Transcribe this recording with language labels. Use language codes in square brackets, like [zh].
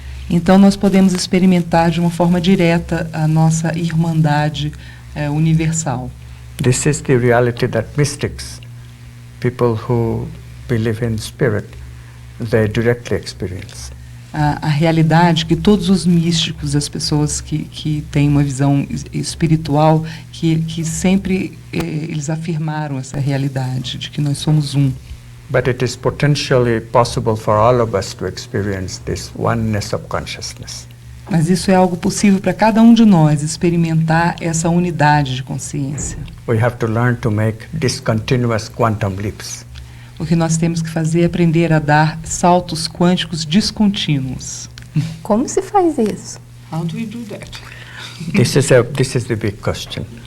[pt] então nós podemos experimentar de uma forma direta a nossa irmandade universal. [en] This is the reality that mystics, people who believe in spirit, they directly experience. [pt] A realidade que todos os místicos, as pessoas que têm uma visão espiritual, que sempre eles afirmaram essa realidade de que nós somos um. [en] But it is potentially possible for all of us to experience this oneness of consciousness. [pt] Mas isso é algo possível para cada um de nós, experimentar essa unidade de consciência. [en] We have to learn to make discontinuous quantum leaps. [pt] O que nós temos que fazer é aprender a dar saltos quânticos descontínuos. Como se faz isso? [en] How do we do that? This is the big question.